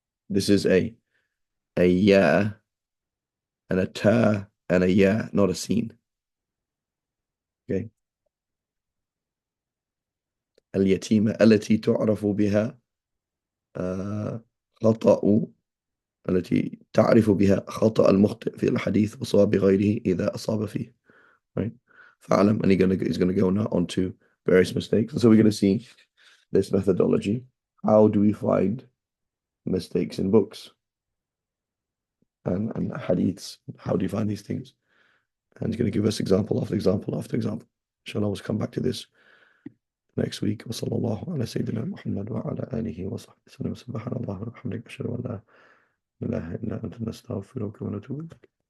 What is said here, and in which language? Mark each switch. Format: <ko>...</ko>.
<en>This is a ya and a ta and a ya, not a sin. Okay.</en> <ar>اليتيمة التي تعرف بها خطأ التي تعرف بها خطأ المخطئ في الحديث وصواب غيره إذا أصاب فيه.</ar> <en>right? فَعَلَم, and he's going to go now on to various mistakes. And so we're going to see this methodology. How do we find mistakes in books and hadiths? How do you find these things? And he's going to give us example after example after example. Inshallah, we'll come back to this next week.</en> <ar>وصلى الله على سيدنا محمد وعلى آله وصحبه وسلم. سبحان الله وبحمدك أشهد أن لا إله إلا أنت نستغفرك ونتوب إليك.</ar>